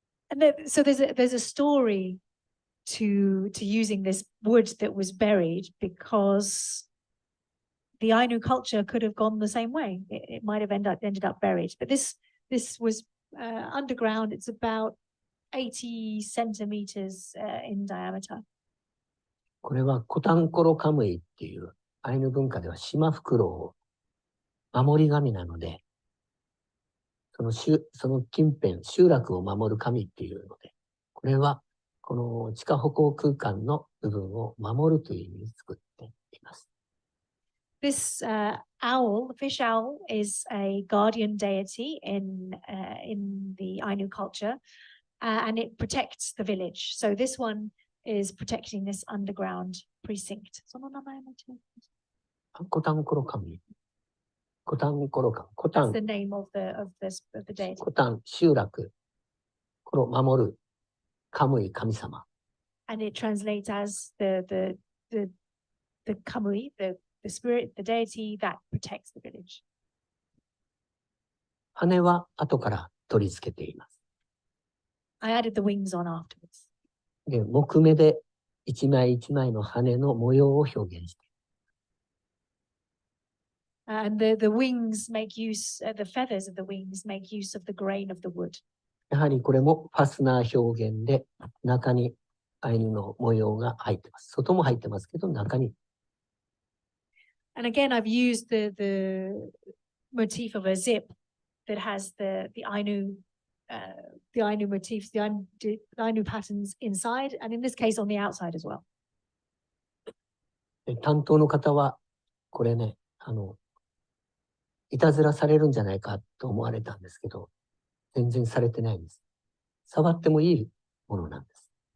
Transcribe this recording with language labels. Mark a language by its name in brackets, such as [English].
[English] And so there's a story to using this wood that was buried, because the Ainu culture could have gone the same way. It might have ended up buried. But this was underground. It's about 80 centimeters in diameter. [Japanese] これはコタンコロカムイっていうアイヌ文化では島袋を守り神なので、その近辺、集落を守る神っていうので、これはこの地下歩行空間の部分を守るという意味で作っています。 [English] This owl, the fish owl, is a guardian deity in the Ainu culture, and it protects the village. So this one is protecting this underground precinct. [Japanese] その名前も違う。コタンコロカムイ。コタンコロカムイ。コタン。 [English] That's the name of the deity. [Japanese] コタン、集落。これを守る。カムイ、神様。 [English] And it translates as the Kamui, the spirit, the deity that protects the village. [Japanese] 羽は後から取り付けています。 [English] I added the wings on afterwards. [Japanese] で、木目で一枚一枚の羽の模様を表現して。 [English] And the wings make use, the feathers of the wings make use of the grain of the wood. [Japanese] やはりこれもファスナー表現で、中にアイヌの模様が入ってます。外も入ってますけど、中に。 [English] And again, I've used the motif of a zip that has the Ainu motifs, the Ainu patterns inside, and in this case on the outside as well. [Japanese] 担当の方は、これね、いたずらされるんじゃないかと思われたんですけど、全然されてないんです。触ってもいいものなんです。